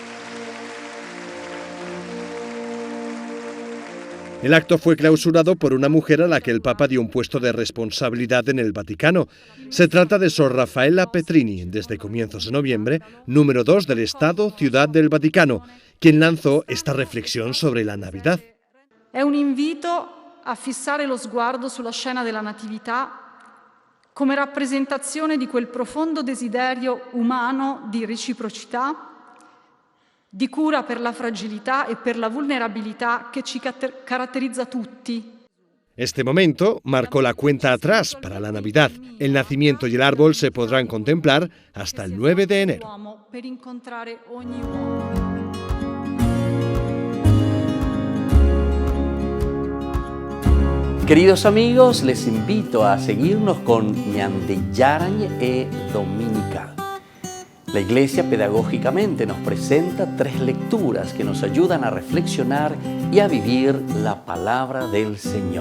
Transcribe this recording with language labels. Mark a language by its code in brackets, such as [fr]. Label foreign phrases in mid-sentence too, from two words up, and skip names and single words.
[es] El acto fue clausurado por una mujer a la que el Papa dio un puesto de responsabilidad en el Vaticano. Se trata de Sor Raffaella Petrini, desde comienzos de noviembre, número 2 del Estado, Ciudad del Vaticano, quien lanzó esta reflexión sobre la Navidad. [it] È un invito a fissare lo sguardo sulla scena della Natività come rappresentazione di quel profondo desiderio umano di reciprocità, di cura per la fragilità e per la vulnerabilità che ci caratterizza tutti. [es] Este momento marcó la cuenta atrás para la Navidad. El nacimiento y el árbol se podrán contemplar hasta el 9 de enero. [it] Per incontrare ogni uomo. [es] Queridos amigos, les invito a seguirnos con Ñande Yarañ e Dominical. La Iglesia pedagógicamente nos presenta 3 lecturas que nos ayudan a reflexionar y a vivir la palabra del Señor.